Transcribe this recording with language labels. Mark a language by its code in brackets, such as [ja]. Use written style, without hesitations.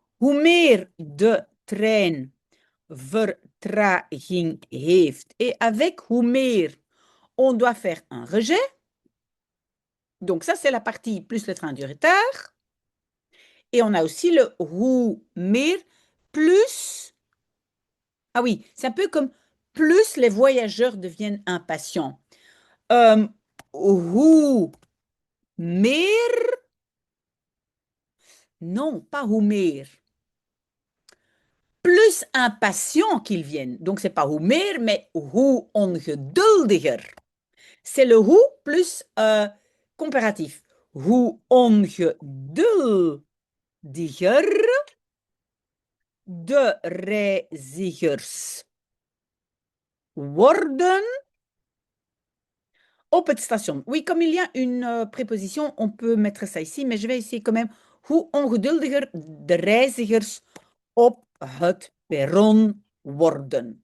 [nl] Hoe meer de trein vertraging heeft. [fr] Et avec hoe meer, on doit faire un rejet. Donc, ça, c'est la partie plus le train du retard. Et on a aussi le hoe meer plus. Ah oui, c'est un peu comme plus les voyageurs deviennent impatients. Hoe meer. Non, pas hoe meer. Plus impatients qu'ils viennent. Donc, c'est pas hoe meer, mais hoe ongeduldiger. C'est le hoe plus comparatif. [nl] Hoe ongeduldiger de reizigers worden op het station. [fr] Oui, comme il y a une préposition, on peut mettre ça ici, mais je vais essayer quand même. [nl] Hoe ongeduldiger de reizigers op het perron worden.